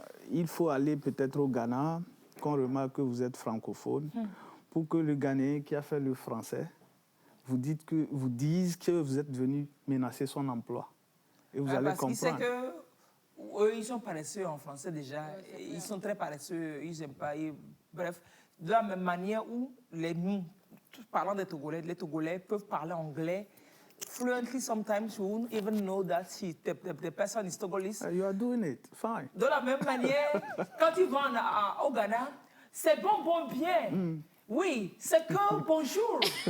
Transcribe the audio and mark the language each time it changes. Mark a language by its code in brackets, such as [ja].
[fr] Il faut aller peut-être au Ghana, qu'on remarque que vous êtes francophone, pour que le Ghanéen qui a fait le français vous dise que vous êtes venu menacer son emploi. Et vous allez comprendre. Parce qu'il sait qu'eux, ils sont paresseux en français déjà. Ils sont très paresseux, ils n'aiment pas. Bref, de la même manière où nous, parlant des Togolais, les Togolais peuvent parler anglais [en] fluently sometimes. You won't even know that the person is Togolese. You are doing it, fine. [fr] De la même manière, quand ils vont au Ghana, c'est bon, bien. Oui, c'est que bonjour.